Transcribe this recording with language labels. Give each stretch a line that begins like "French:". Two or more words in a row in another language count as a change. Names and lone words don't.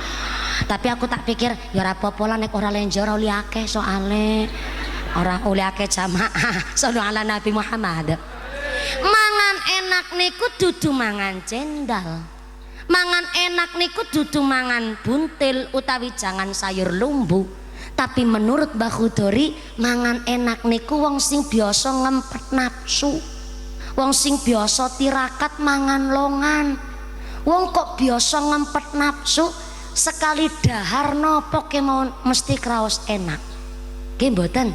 Javanese: Tapi aku tak pikir ya ora apa-apa lah nek ora lenje ora uli akeh soale. Ora uli akeh jamaah.
Arabic: صلوا على نبي محمد.
Javanese: Mangan enak niku dudu mangan cendal. Mangan enak niku dudu mangan buntil utawi jangan sayur lumbu. Tapi menurut Mbah Khudori, mangan enak niku wong sing biasa ngempet nafsu. Wong sing biasa tirakat mangan longan. Wong kok biasa ngempet nafsu sekali dahar nopo kemawon mesti kraos enak. Nggih mboten?